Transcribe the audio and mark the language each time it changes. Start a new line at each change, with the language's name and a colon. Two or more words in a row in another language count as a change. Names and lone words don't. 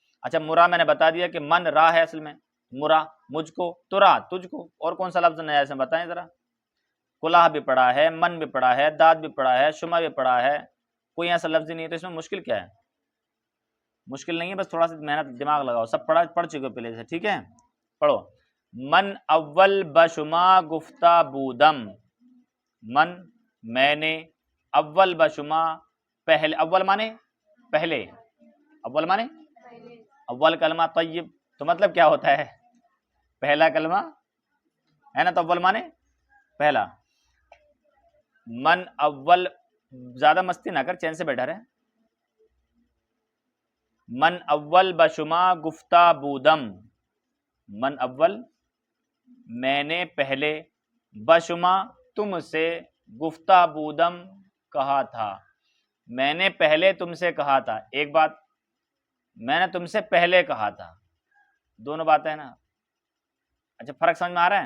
Urdu: اچھا مرا میں نے بتا دیا کہ من را ہے اصل میں، مرا مجھ کو، ترا تجھ کو، اور کون سا لفظ نیا ہے اسے بتائیں ذرا؟ کلاہ بھی پڑھا ہے، من بھی پڑھا ہے، داد بھی پڑھا ہے، شما بھی پڑھا ہے، کوئی ایسا لفظ ہی نہیں ہے، تو اس میں مشکل کیا ہے؟ مشکل نہیں ہے، بس تھوڑا سا محنت دماغ لگاؤ، سب پڑھ چکے ہو پہلے سے، ٹھیک ہے؟ پڑھو،
Persian: من اول بشما گفتہ بودم،
Urdu: من میں نے،
Persian: اول بشما
Urdu: پہلے، اول مانے پہلے، اول مانے اول کلمہ طیب، تو مطلب کیا ہوتا ہے؟ پہلا کلمہ ہے نا، تو اول مانے پہلا،
Persian: من اول،
Urdu: زیادہ مستی نہ کر، چین سے بیٹھا رہے،
Persian: من اول بشما گفتہ بودم، من اول
Urdu: میں نے پہلے، بشما تم سے،
Persian: گفتہ بودم
Urdu: کہا تھا، میں نے پہلے تم سے کہا تھا، ایک بات میں نے تم سے پہلے کہا تھا، دونوں باتیں ہیں نا. اچھا فرق سمجھ میں آ رہا ہے؟